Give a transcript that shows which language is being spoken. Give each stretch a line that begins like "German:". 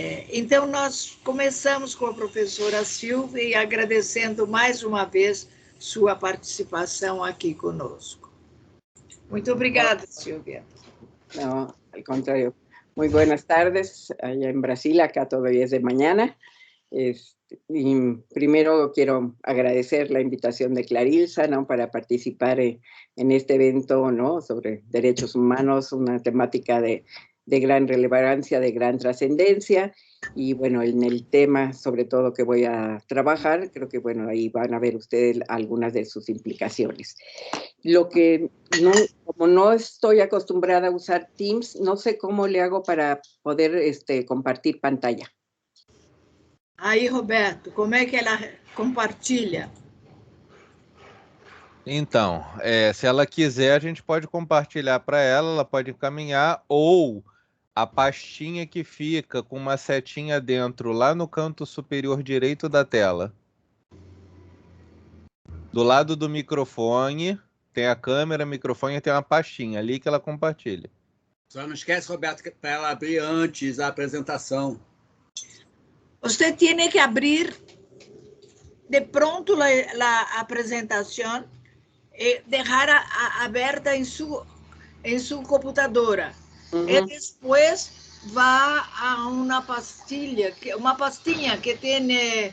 Portuguese: Então, nós começamos com a professora Silvia e agradecendo mais uma vez sua participação aqui conosco. Muito obrigada, Silvia.
Spanish: No, al contrario. Muy buenas tardes, allá en Brasil, acá todavía es de mañana. Y primero quiero agradecer la invitación de Clarilsa, ¿no?, para participar en este evento, ¿no?, sobre derechos humanos, una temática de gran relevancia, de gran trascendencia. Y bueno, en el tema sobre todo que voy a trabajar, creo que bueno, ahí van a ver ustedes algunas de sus implicaciones. Lo que como no estoy acostumbrada a usar Teams, no sé cómo le hago para poder compartir pantalla.
Portuguese: Aí, Roberto, como é que ela compartilha? Então, se ela quiser, a gente pode compartilhar para ela pode encaminhar, ou a pastinha que fica com uma setinha dentro, lá no canto superior direito da tela. Do lado do microfone, tem a câmera, microfone, tem uma pastinha ali que ela compartilha. Só não esquece, Roberto, para ela abrir antes a apresentação. Você tem que abrir de pronto a apresentação e deixar aberta em sua computadora. E depois
Spanish: va a una pastilha que tiene